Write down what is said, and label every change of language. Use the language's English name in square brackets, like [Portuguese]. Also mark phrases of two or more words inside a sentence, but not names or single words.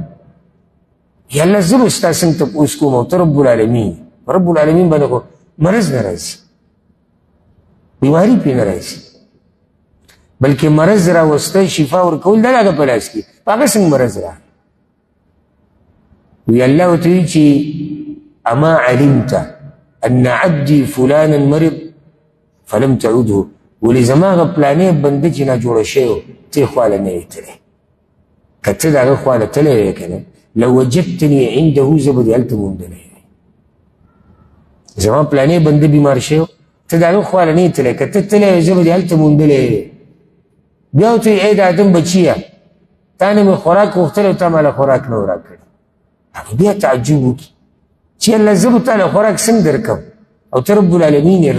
[Pashto] یا الله زه به ستا څنګه تپوس کوم او ته [Arabic] رب العالمین. رب العالمین [Pashto] باندې خو مرض نه راځي بیماري پرې نه راځي بلکې مرض راوسته شفا ورکول د هغه په لاس کې په هغه څنګه مرض راغی. وی الله ورته وایي چې [Arabic] اما علمت ان عبدي فلانا مرض فلم تعوده. [Pashto] ولې زما هغه پلانې بنده چې ناجوړه شوی و ته یې خواله نه یې تللی. که ته د هغه خواله تللی وی که نه [Arabic] لوجدتني عنده [Pashto] زه به دې هلته موندلی وی. زما پلانې بنده بیمار شوی ته د هغه خواله نه یې تللی که ته تللی وی زه به دې هلته موندلی وی. بیا ورته وایي ای د آدم بچیه تا نه مې خوراک غوښتلی او تا ماله خوراک نه و راکړی. هغه بیا تعجب وکړي چې الله زه به تا له خوراک څنګه درکړم او ته [Arabic] رب العالمین [Pashto] یې.